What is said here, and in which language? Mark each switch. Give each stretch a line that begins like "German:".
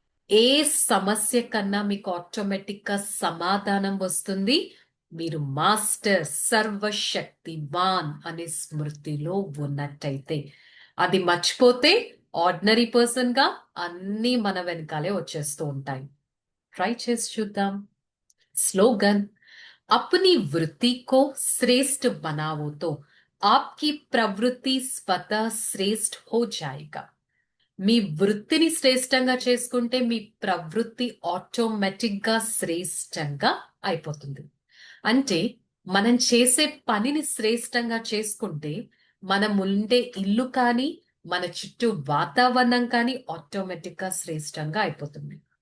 Telugu: ఏ సమస్య కన్నా మీకు ఆటోమేటిక్ గా సమాధానం వస్తుంది. మీరు మాస్టర్ సర్వశక్తివాన్ అనే స్మృతిలో ఉన్నట్టయితే. అది మర్చిపోతే ఆర్డినరీ పర్సన్ గా అన్ని మన వెనకాలే వచ్చేస్తూ ఉంటాయి. ట్రై చేసి చూద్దాం.
Hindi: స్లోగన్, अपनी वृत्ति को श्रेष्ठ बनाओ तो आपकी प्रवृत्ति स्वतः श्रेष्ठ हो जाएगा.
Telugu: మీ వృత్తిని శ్రేష్టంగా చేసుకుంటే మీ ప్రవృత్తి ఆటోమేటిక్ గా శ్రేష్టంగా అయిపోతుంది. అంటే మనం చేసే పనిని శ్రేష్టంగా చేసుకుంటే మనం ఉండే ఇల్లు కానీ మన చుట్టూ వాతావరణం కానీ ఆటోమేటిక్ గా శ్రేష్టంగా అయిపోతుంది.